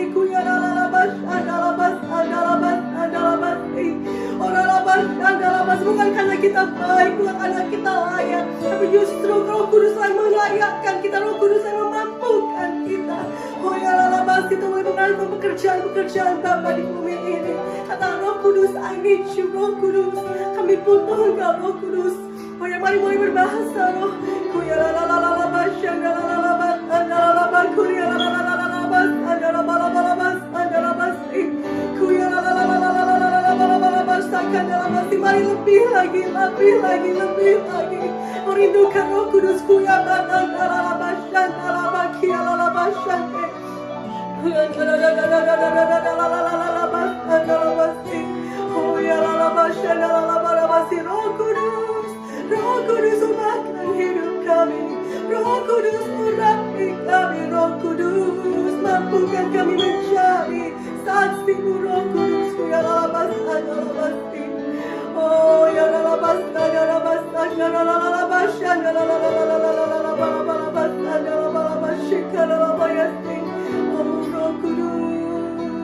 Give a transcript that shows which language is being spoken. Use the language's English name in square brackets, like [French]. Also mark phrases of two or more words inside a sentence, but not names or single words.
[Indonesian] Kuya Lalabas Adalabas Adalabas Adalabasti. Bukan karena kita baik, bukan karena kita layak, tapi justru Roh Kudus yang melayakkan kita, Roh Kudus yang memampukan kita. Oh ya Lalabas, kita mulai mengalami pekerjaan Bapa di bumi ini. Kata Roh Kudus, [English] I need you, [Indonesian] Roh Kudus, kami butuh Engkau, Roh Kudus. Oh ya, mari mulai berbahasa roh. Kuya Lalabas, Lalabas, Lalabas, Kuya Lalabas, Lalabas, Lalabas, Kuya Lalabas, takkan dalam hati. Mari lebih lagi, lebih lagi, lebih lagi merindukan Roh Kudus. Kuya Lalabas, Lalabas, Kia Lalabas, oh ya Lalabas, Lalabas, Roh Kudus, Roh Kudus ubahkan hidup kami, Roh Kudus urapi kami, Roh Kudus mampukan kami menjadi saksi-Mu, Roh Kudus. Ya Lalabas, Lalabas, oh ya Lalabas, Lalabas, Lalabas, Roh Kudus.